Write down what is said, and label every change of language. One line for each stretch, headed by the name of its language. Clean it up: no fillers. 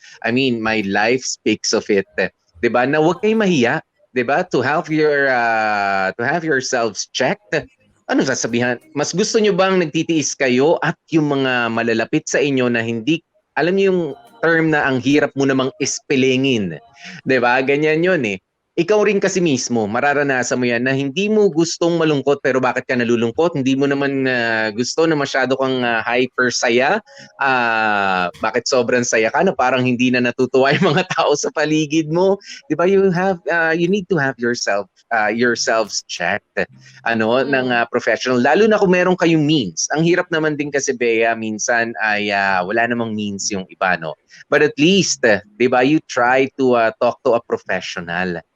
English: I mean, my life speaks of it.
Filipino: 'Di ba? Na huwag kayong mahiya, 'di ba?
English: To have yourselves checked.
Filipino: Ano sasabihan? Mas gusto nyo bang nagtitiis kayo at yung mga malalapit sa inyo na hindi, alam niyo yung term na ang hirap mo namang ispelingin. 'Di ba? Ganyan 'yun eh. Ikaw rin kasi mismo, mararanasan mo yan na hindi mo gustong malungkot pero bakit ka nalulungkot? Hindi mo naman gusto na masyado kang hyper saya. Bakit sobrang saya ka na parang hindi na natutuwa yung mga tao sa paligid mo? 'Di ba?
English: You need to have yourselves checked ng professional.
Filipino: Lalo na kung meron kayong means. Ang hirap naman din kasi Bea, minsan ay wala namang means yung iba, no?
English: But at least, 'di ba, you try to talk to a professional.